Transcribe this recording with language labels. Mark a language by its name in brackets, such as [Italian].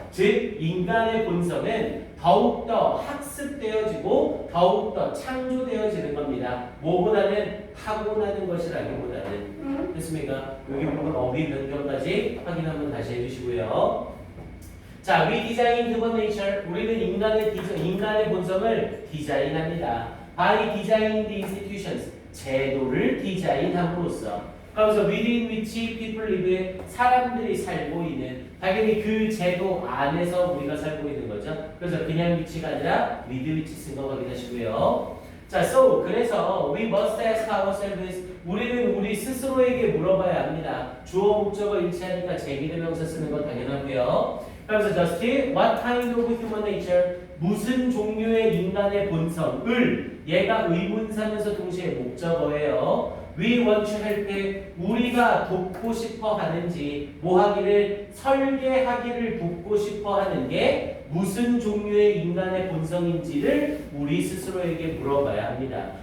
[Korean] 즉 인간의 본성은 더욱더 학습되어지고 더욱더 창조되어지는 겁니다. 뭐보다는 타고나는 것이라기보다는. 됐습니까? 여기 보면 어휘 변경까지 확인 한번 다시 해주시고요. [English] 자, we design human nature. [Korean] 우리는 인간의 본성을 디자인합니다. [English] by designing the institutions. [Korean] 제도를 디자인함으로써. [English] 그래서 within which people live. [Korean] 사람들이 살고 있는. 당연히 그 제도 안에서 우리가 살고 있는 거죠. 그래서 그냥 위치가 아니라 with which 쓴 거 확인하시고요. [English] 자, so 그래서 we must ask ourselves. [Korean] 우리는 우리 스스로에게 물어봐야 합니다. 주어 목적어 일치하니까 제기대명사 쓰는 건 당연하고요. 그래서 just what kind of human nature, 무슨 종류의 인간의 본성을 얘가 의문사면서 동시에 목적어예요. [English] We want to help, [Korean] 우리가 돕고 싶어 하는지 뭐 하기를 설계하기를 돕고 싶어 하는 게 무슨 종류의 인간의 본성인지를 우리 스스로에게 물어봐야 합니다.